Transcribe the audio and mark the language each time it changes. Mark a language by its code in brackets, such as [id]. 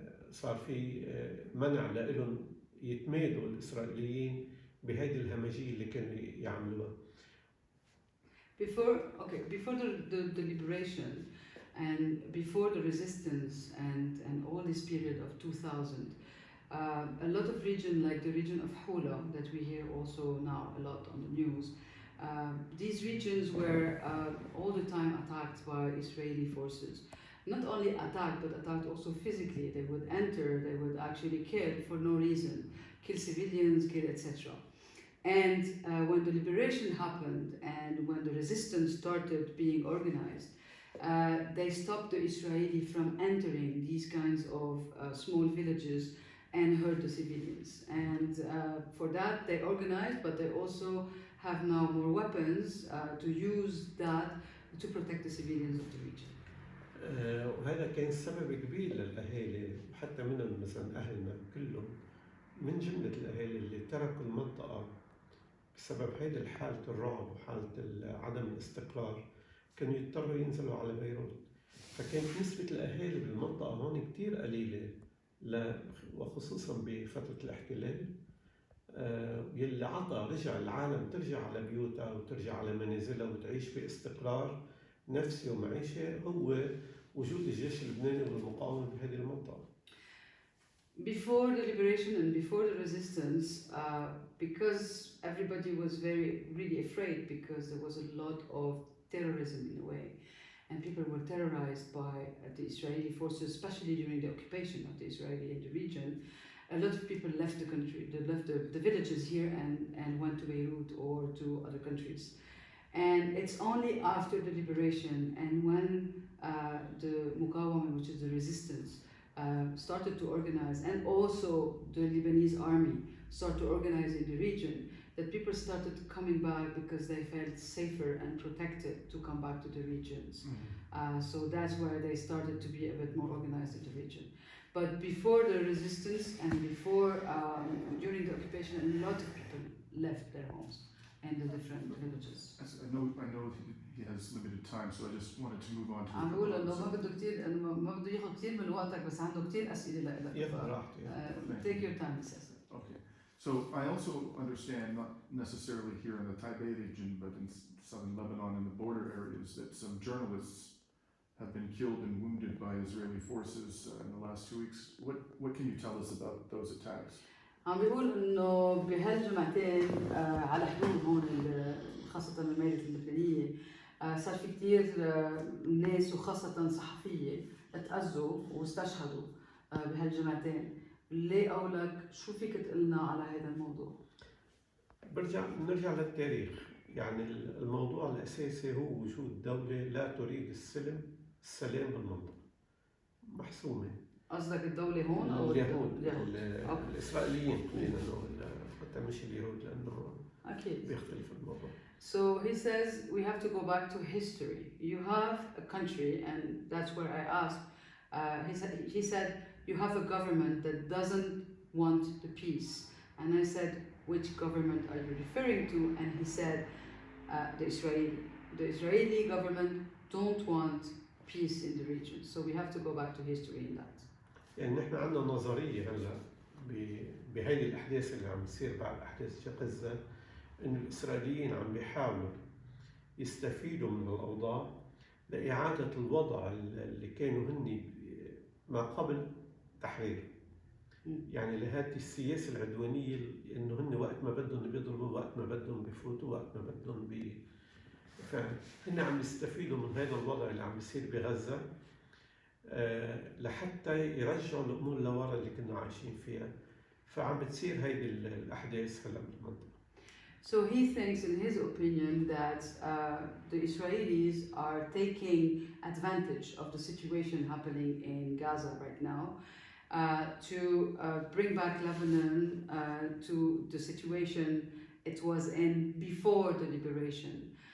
[ar] صار في منع لهم يتمادوا الإسرائيليين بهذه الهمجية اللي كانوا يعملوها. [en] Before the liberation and before the resistance and all this period of 2000, a lot of region like the region of Hula that we hear also now a lot on the news, these regions were all the time attacked by Israeli forces. Not only attacked, but attacked also physically. They would enter, they would actually kill for no reason, kill civilians, kill etc. And when the liberation happened and when the resistance started being organized, they stopped the Israeli from entering these kinds of small villages and hurt the civilians. And for that they organized, but they also have now more weapons to use that to protect the civilians of the region. [ar] وهذا كان سبب كبير للأهالي، حتى منهم مثلا أهلنا كلهم من جملة الأهالي اللي تركوا المنطقة بسبب هيدي حالة الرعب وحالة عدم الاستقرار، كانوا يضطروا ينزلوا على بيروت. فكانت نسبة الأهالي بالمنطقة هون كتير قليلة، وخصوصا بفترة الاحتلال، يلي عطى رجع العالم ترجع على بيوتها وترجع على منازلها وتعيش باستقرار نفسي ومعيشة، هو وجود الجيش اللبناني والمقاومة بهذه المنطقة. [en] Before the liberation and before the resistance, because everybody was really afraid, because there was a lot of terrorism in a way, and people were terrorized by the Israeli forces, especially during the occupation of the Israeli in the region. A lot of people left the country, they left the villages here and went to Beirut or to other countries. And it's only after the liberation and when the Muqawama, which is the resistance, started to organize, and also the Lebanese army started to organize in the region, that people started coming back because they felt safer and protected to come back to the regions. So that's where they started to be a bit more organized in the region. But before the resistance and before, during the occupation, a lot of people left their homes and the different villages. I know he has limited time, so I just wanted to move on to. [ar] عم بقول انه ما بده كثير، انه ما بده ياخذ كثير من وقتك، بس عنده كثير اسئله لك. ياخذ راحته. [en] Take your time, Cesar. Okay. So I also understand, not necessarily here in the Taybeh region, but in southern Lebanon and the border areas, that some journalists have been killed and wounded by Israeli forces in the last 2 weeks. What can you tell us about those attacks? [ar] عم بيقول انه بهالجمعتين على حدود هون خاصة الممالك اللبنانية صار في كثير ناس وخاصة صحفية تأذوا واستشهدوا بهالجمعتين. ليه قولك شو فيك تقلنا على هذا الموضوع؟ نرجع للتاريخ. يعني الموضوع الأساسي هو وجود دولة لا تريد السلام بالمنطقة، محسومة. قصدك الدولة هون أو اليهود؟ الإسرائيليين خلينا نقول، حتى مش اليهود لأنه أكيد بيختلف الموضوع. [en] So he says we have to go back to history. You have a country, and that's where I asked. He said you have a government that doesn't want the peace, and I said which government are you referring to? And he said the Israeli government don't want peace in the region. So we have to go back to history in that. [ar] يعني نحن عندنا نظرية هلا بهيدي الأحداث اللي عم تصير بعد أحداث غزة إنه الإسرائيليين عم بيحاولوا يستفيدوا من الأوضاع لإعادة الوضع اللي كانوا هن ما قبل تحرير. يعني لهذه السياسة العدوانية إنه هن وقت ما بدهم بيضربوا، وقت ما بدهم بفوتوا، وقت ما بدهم فهن عم يستفيدوا من هذا الوضع اللي عم بيصير بغزة لحتى يرجعوا الأمور لورا اللي كنا عايشين فيها. فعم بتصير هيدي الأحداث هلا بالمنطقة. [en] So he thinks, in his opinion, that the Israelis are taking advantage of the situation happening in Gaza right now to bring back Lebanon to the situation it was in before the liberation.